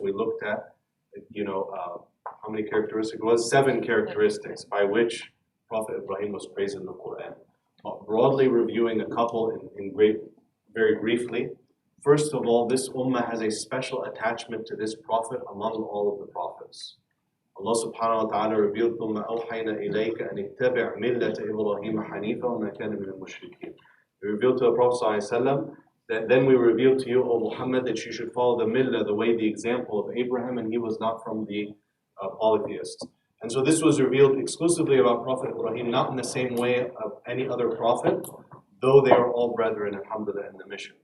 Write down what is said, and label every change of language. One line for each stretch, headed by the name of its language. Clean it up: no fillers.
English: We looked at, how many characteristics? It was 7 characteristics by which Prophet Ibrahim was praised in the Quran. Broadly reviewing a couple very briefly. First of all, this ummah has a special attachment to this prophet among all of the prophets. Allah subhanahu wa ta'ala revealed,
Arabic: ثُمَّ أَوْحَيْنَا إِلَيْكَ أَنِ اتَّبِعْ مِلَّةَ إِبْرَاهِيمَ حَنِيفًا وَمَا كَانَ مِنَ الْمُشْرِكِينَ.
English: We revealed to the Prophet ﷺ that then we revealed to you, O Muhammad, that you should follow the millah, the way, the example of Abraham, and he was not from the polytheists. And so this was revealed exclusively about Prophet Ibrahim, not in the same way of any other prophet, though they are all brethren, alhamdulillah, in the mission.